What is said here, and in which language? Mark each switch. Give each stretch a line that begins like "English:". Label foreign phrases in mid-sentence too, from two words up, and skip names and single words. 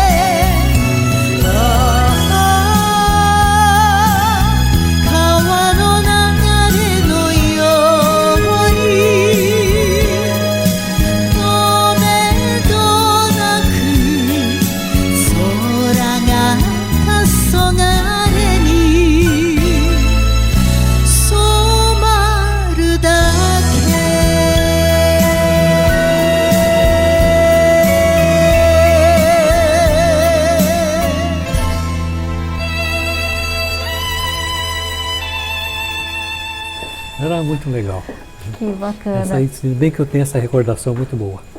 Japanese: 川の流れのようにとめどなく空が黄昏に染まるだけ
Portuguese: Era muito legal. Que bacana. Essa aí, se bem que eu tenho essa recordação muito boa.